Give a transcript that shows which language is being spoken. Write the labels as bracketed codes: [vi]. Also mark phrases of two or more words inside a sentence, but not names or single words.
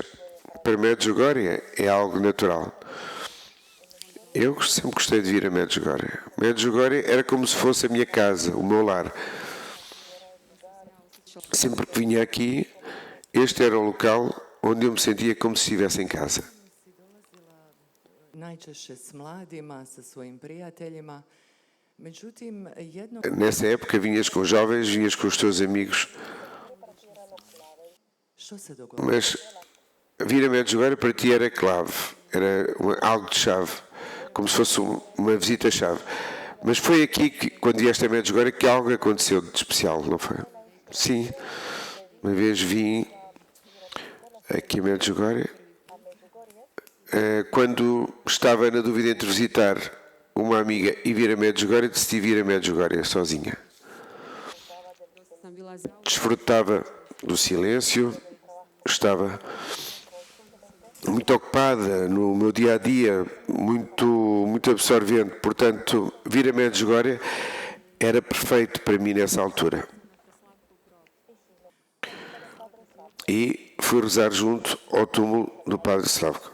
[pt] Para Medjugorje é algo natural. Eu sempre gostei de vir a Medjugorje. Medjugorje era como se fosse a minha casa, o meu lar. Sempre que vinha aqui, este era o local onde eu me sentia como se estivesse em casa. [hr] Najčešće s mladima, sa svojim prijateljima. Međutim, jedno [pt] Nessa época vinhas com jovens, vinhas com os teus amigos, [hr] što se dogodilo? [pt] mas vir a Medjugorje para ti era clave, era algo de chave, como se fosse uma visita-chave. Mas foi aqui, que, quando vieste a Medjugorje, que algo aconteceu de especial, não foi? Sim, uma vez vim aqui a Medjugorje, quando estava na dúvida entre visitar uma amiga e vir a Medjugorje, decidi vir a Medjugorje sozinha. [hr] Sam bila zauzeta [pt] Desfrutava do silêncio, estava muito ocupada no meu dia a dia, muito absorvente. Portanto, vir a Medjugorje era perfeito para mim nessa altura. E fui rezar junto ao túmulo do Padre Slavko.